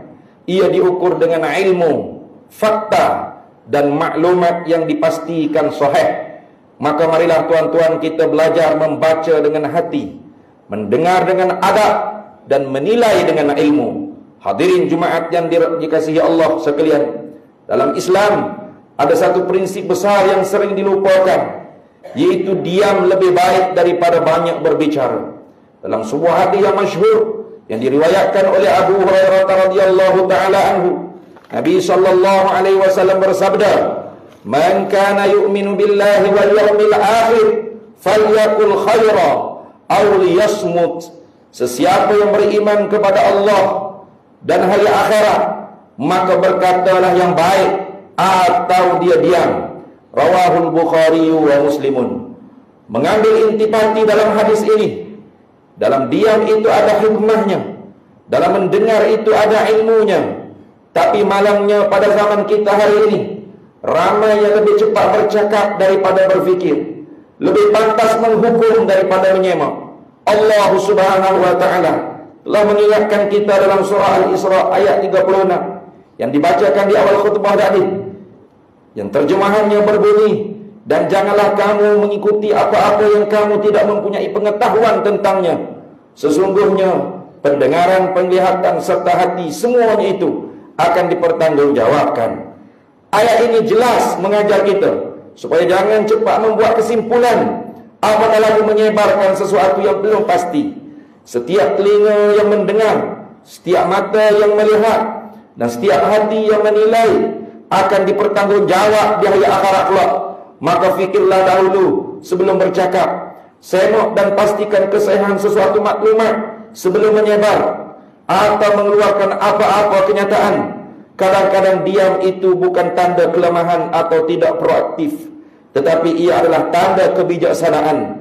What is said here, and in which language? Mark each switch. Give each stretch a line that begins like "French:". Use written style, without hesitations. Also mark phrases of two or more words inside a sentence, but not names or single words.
Malay: Ia diukur dengan ilmu, fakta dan maklumat yang dipastikan sahih. Maka marilah tuan-tuan kita belajar membaca dengan hati, mendengar dengan adab, dan menilai dengan ilmu. Hadirin Jumaat yang dikasihi Allah sekalian, dalam Islam ada satu prinsip besar yang sering dilupakan, yaitu diam lebih baik daripada banyak berbicara. Dalam sebuah hadis yang masyhur yang diriwayatkan oleh Abu Hurairah
Arabic: رضي الله تعالى عنه,
Malay: Nabi
Arabic: صلى الله عليه وسلم
Malay: bersabda,
Arabic: "من كان يؤمن بالله واليوم الآخر فليقل خيرا أو ليصمت."
Malay: Sesiapa yang beriman kepada Allah dan hari akhirat, maka berkatalah yang baik atau dia diam.
Arabic: رواه البخاري ومسلم.
Malay: Mengambil intipati dalam hadis ini, dalam diam itu ada hikmahnya, dalam mendengar itu ada ilmunya. Tapi malangnya pada zaman kita hari ini, ramai yang lebih cepat bercakap daripada berfikir, lebih pantas menghukum daripada menyemak. Allah
Arabic: سبحانه وتعالى
Malay: telah mengingatkan kita dalam surah Al-Isra ayat 36 yang dibacakan di awal khutbah tadi, yang terjemahannya berbunyi, "Dan janganlah kamu mengikuti apa-apa yang kamu tidak mempunyai pengetahuan tentangnya. Sesungguhnya pendengaran, penglihatan serta hati, semuanya itu akan dipertanggungjawabkan." Ayat ini jelas mengajar kita supaya jangan cepat membuat kesimpulan, apatah lagi menyebarkan sesuatu yang belum pasti. Setiap telinga yang mendengar, setiap mata yang melihat, dan setiap hati yang menilai akan dipertanggungjawab di hari akhirat kelak. Maka fikirlah dahulu sebelum bercakap. Senok dan pastikan kesahihan sesuatu maklumat sebelum menyebar atau mengeluarkan apa-apa kenyataan. Kadang-kadang diam itu bukan tanda kelemahan atau tidak proaktif, tetapi ia adalah tanda kebijaksanaan.